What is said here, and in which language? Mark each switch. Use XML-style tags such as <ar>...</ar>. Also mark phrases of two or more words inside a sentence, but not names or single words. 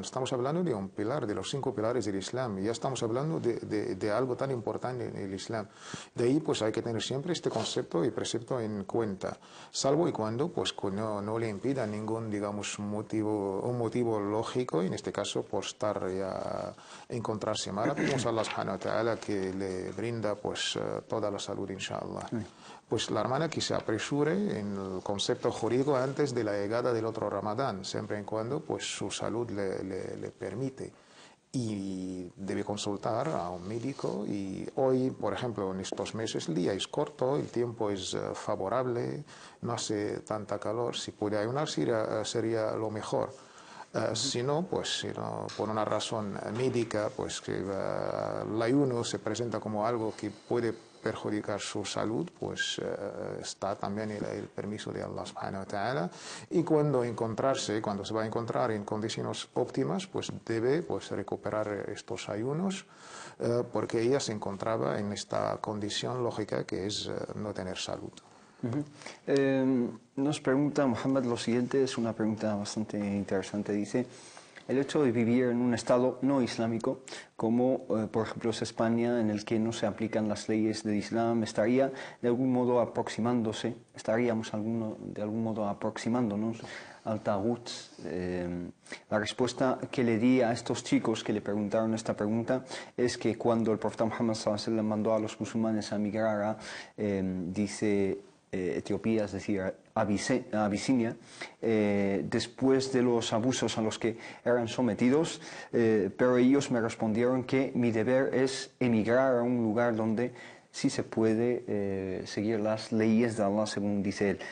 <es>Estamos hablando de un pilar, de los 5 pilares del Islam, y ya estamos hablando de algo tan importante en el Islam. De ahí pues hay que tener siempre este concepto y precepto en cuenta, salvo y cuando pues no le impida ningún, digamos, un motivo lógico, y en este caso por estar ya encontrarse mala, pedimos a Allah</es> <ar>سبحانه وتعالى</ar> <es>que le brinda pues toda la salud, inshallah. Pues la hermana que se apresure en el concepto jurídico antes de la llegada del otro Ramadán, siempre y cuando pues su salud le permite, y debe consultar a un médico. Y hoy, por ejemplo, en estos meses el día es corto, el tiempo es favorable, no hace tanta calor, si puede ayunar sería lo mejor. Si no, por una razón médica, pues que el ayuno se presenta como algo que puede perjudicar su salud, pues está también el permiso de Allah</es> <ar>سبحانه وتعالى,</ar> <es>y cuando se va a encontrar en condiciones óptimas, pues debe recuperar estos ayunos, porque ella se encontraba en esta condición lógica que es no tener salud. Nos pregunta Mohammed lo siguiente, es una pregunta bastante interesante, dice: el hecho de vivir en un estado no islámico, como por ejemplo es España, en el que no se aplican las leyes del Islam, estaríamos de algún modo aproximándonos al Taghut. La respuesta que le di a estos chicos que le preguntaron esta pregunta es que cuando el profeta Muhammad</es> <ar>صلى الله عليه وسلم</ar> <es>mandó a los musulmanes a emigrar a, dice, Etiopía, es decir, Abisinia, después de los abusos a los que eran sometidos, pero ellos me respondieron que mi deber es emigrar a un lugar donde sí se puede seguir las leyes de Allah, según dice él.</es>